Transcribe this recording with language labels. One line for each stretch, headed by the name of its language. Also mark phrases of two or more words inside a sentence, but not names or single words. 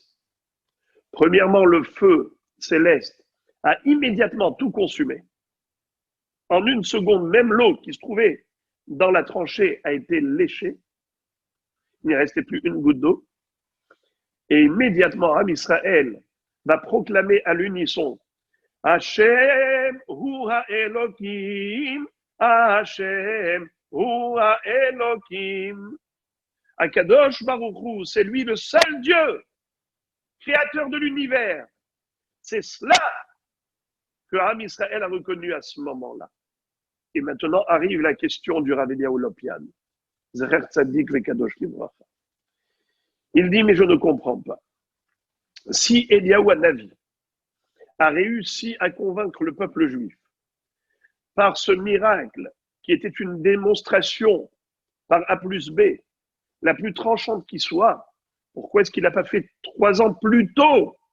French: Premièrement, le feu céleste a immédiatement tout consumé. En une seconde, même l'eau qui se trouvait dans la tranchée a été léchée. Il n'y restait plus une goutte d'eau. Et immédiatement, Am Israël va proclamer à l'unisson
Hebrew: השם הוא האלוקים, השם הוא האלוקים. הקדוש ברוך הוא,
French: c'est lui le seul Dieu, créateur de l'univers. C'est cela que Am Israël a reconnu à ce moment-là. Et maintenant arrive la question du Rav Eliyahu Lopian.
Hebrew: זכר צדיק וקדוש לברכה.
French: Il dit, mais je ne comprends pas. Si Eliyahu Hanavi a réussi à convaincre le peuple juif par ce miracle qui était une démonstration par A plus B, la plus tranchante qui soit, pourquoi est-ce qu'il n'a pas fait 3 ans plus tôt